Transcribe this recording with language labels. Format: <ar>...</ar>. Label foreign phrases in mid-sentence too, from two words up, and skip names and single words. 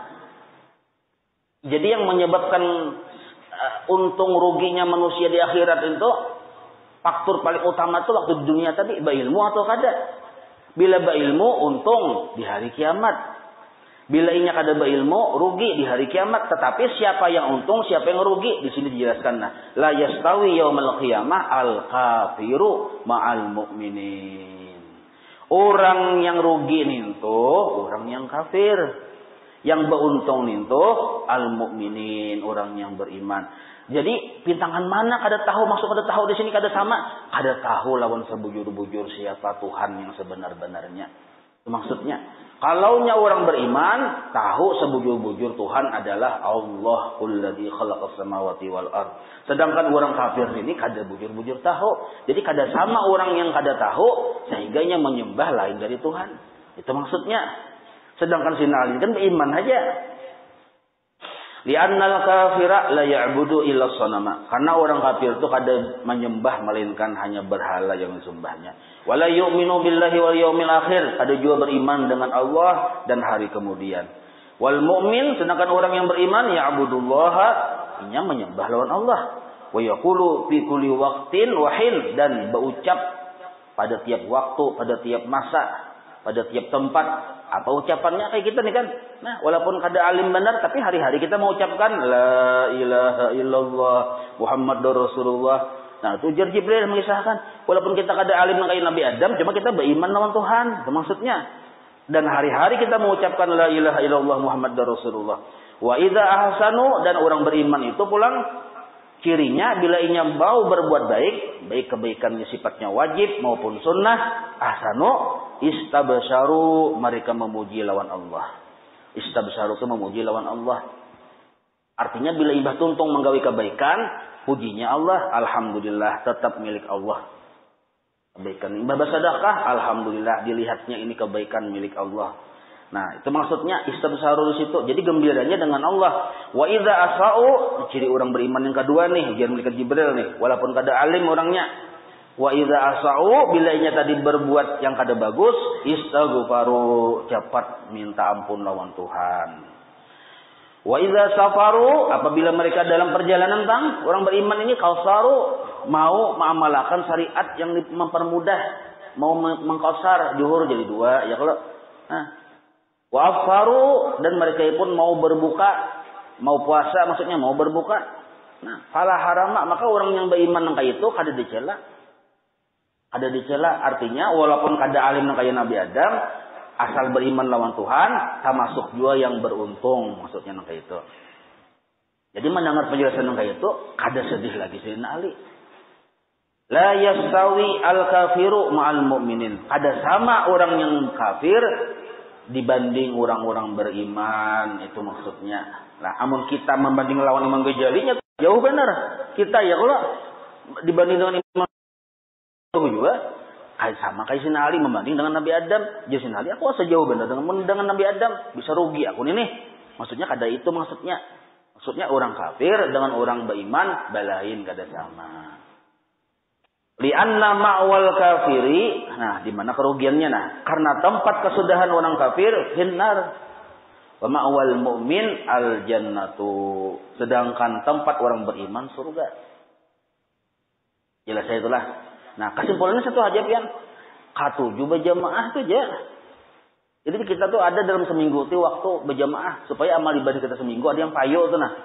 <bjn>Jadi yang menyebabkan untung ruginya manusia di akhirat itu faktor paling utama itu waktu di dunia tadi, ilmu atau kada. Bila ilmu untung di hari kiamat. Bila inya kada berilmu, rugi di hari kiamat. Tetapi siapa yang untung, siapa yang rugi? Di sini dijelaskan. Nah,</bjn> <ar>لا يستوي يوم القيامة الكافر مع المؤمنين.</ar> <bjn>Orang yang rugi nintu, orang yang kafir. Yang beruntung nintu, al-mu'minin, orang yang beriman. Jadi, pintangan mana kada tahu, maksud kada tahu di sini kada sama. Kada tahu lawan sebujur-bujur siapa Tuhan yang sebenar-benarnya. Itu maksudnya. Kalaunya orang beriman, tahu sebujur-bujur Tuhan adalah</bjn> <ar>الله الذي خلق السماوات والأرض.</ar> <bjn>Sedangkan orang kafir ini kada bujur-bujur tahu. Jadi kada sama orang yang kada tahu sehingganya menyembah lain dari Tuhan. Itu maksudnya. Sedangkan Sina Ali kan beriman aja.</bjn> <ar>لأن الكافر لا يعبد إلا صنما.</ar> <bjn>Karena orang kafir itu kada menyembah melainkan hanya berhala yang disembahnya.</bjn> <ar>ولا يؤمن بالله واليوم الآخر.</ar> <bjn>Kada juga beriman dengan Allah dan hari kemudian.</bjn> <ar>والمؤمن,</ar> <bjn>sedangkan orang yang beriman ya'budullaha, inya menyembah lawan Allah.</bjn> <ar>ويقول في كل وقت وحين,</ar> <bjn>dan berucap pada tiap waktu, pada tiap masa, pada tiap tempat. Apa ucapannya kayak kita nih kan? Nah, walaupun kada alim benar, tapi hari-hari kita mau ucapkan</bjn> <ar>لا إله إلا الله محمد رسول الله.</ar> <bjn>Nah, itu ujar Jibril mengisahkan, walaupun kita kada alim kayak Nabi Adam, cuma kita beriman lawan Tuhan. Itu maksudnya. Dan hari-hari kita mengucapkan</bjn> <ar>لا إله إلا الله محمد رسول الله. وإذا أحسنوا,</ar> <bjn>dan orang beriman itu pulang cirinya bila inya mau berbuat baik, baik kebaikannya sifatnya wajib maupun sunnah,</bjn> <ar>أحسنوا استبشروا,</ar> <bjn>mereka memuji lawan Allah. Istabsyaru itu memuji lawan Allah. Artinya bila imbah tuntung menggawi kebaikan, pujinya Allah, alhamdulillah tetap milik Allah. Kebaikan imbah bersedekah, alhamdulillah dilihatnya ini kebaikan milik Allah. Nah, itu maksudnya istabsyaru di situ. Jadi gembiranya dengan Allah.</bjn> <ar>وإذا أساءوا,</ar> <bjn>ciri orang beriman yang kedua nih, ujian malaikat Jibril nih, walaupun kada alim orangnya.</bjn> <ar>وإذا أساءوا,</ar> <bjn>bila inya tadi berbuat yang kada bagus, istaghfaru, cepat minta ampun lawan Tuhan.</bjn> <ar>وإذا سافروا,</ar> <bjn>apabila mereka dalam perjalanan orang beriman ini kausaru, mau mengamalkan syariat yang mempermudah, mau mengkausar zuhur jadi 2, ya kalau wa afaru, dan mereka pun mau berbuka, mau puasa, maksudnya mau berbuka. Nah,</bjn> <ar>فلا حرام,</ar> <bjn>maka orang yang beriman nang itu kada dicela. Ada dicela, artinya walaupun kada alim nang kaya Nabi Adam, asal beriman lawan Tuhan, termasuk juga yang beruntung, maksudnya nang itu. Jadi mendengar penjelasan nang itu, kada sedih lagi Sayyidina Ali.</bjn> <ar>لا يستوي الكافر مع المؤمنين.</ar> <bjn>Kada sama orang yang kafir dibanding orang-orang beriman, itu maksudnya. Nah, amun kita membanding lawan Imam Ghazalinya jauh benar. Kita ya kalau dibanding dengan Imam juga sama kayak Sina Ali membanding dengan Nabi Adam. Jadi Sina Ali aku sejauh benar dengan Nabi Adam, bisa rugi aku ini. Maksudnya kada itu maksudnya. Maksudnya orang kafir dengan orang beriman balain kada sama.</bjn> <ar>لأن مأوى الكافر,</ar> <bjn>nah di mana kerugiannya? Nah, karena tempat kesudahan orang kafir finnar.</bjn> <ar>ومأوى المؤمن الجنة,</ar> <bjn>sedangkan tempat orang beriman surga. Jelas itulah. Nah, kesimpulannya satu aja pian. Katuju berjamaah tu aja. Jadi kita tuh ada dalam seminggu tu waktu berjamaah supaya amal ibadah kita seminggu ada yang payo tuh nah.</bjn>